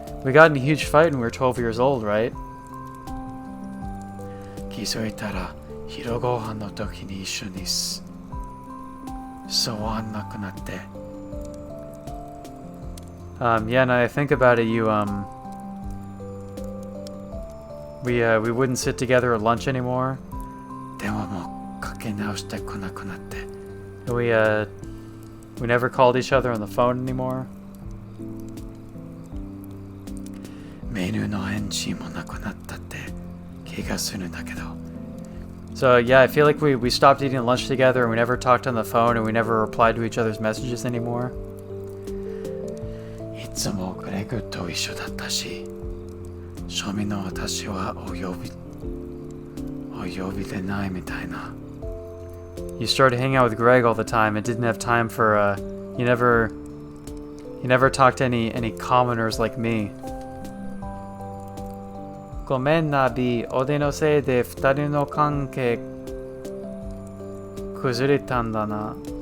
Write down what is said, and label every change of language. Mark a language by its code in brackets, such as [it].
[en] We got in a huge fight when we were 12 years old, right? [ja] 気づいたら昼ご飯の時に一緒にそうはなくなって [en] Yeah, now I think about it, we wouldn't sit together at lunch anymore. [ja] 電話もかけ直してこなくなって [en] We never called each other on the phone anymore. [ja] メールの返事もなくなったって気がするんだけど [en] So yeah, I feel like we stopped eating lunch together and we never talked on the phone and we never replied to each other's messages anymore. [ja] いつもグレグと一緒だったし庶民の私はお呼びでないみたいな [en] You started hanging out with Greg all the time and didn't have time for you never talked to any commoners like me. [ja] ごめんな B、俺のせいで二人の関係崩れたんだな。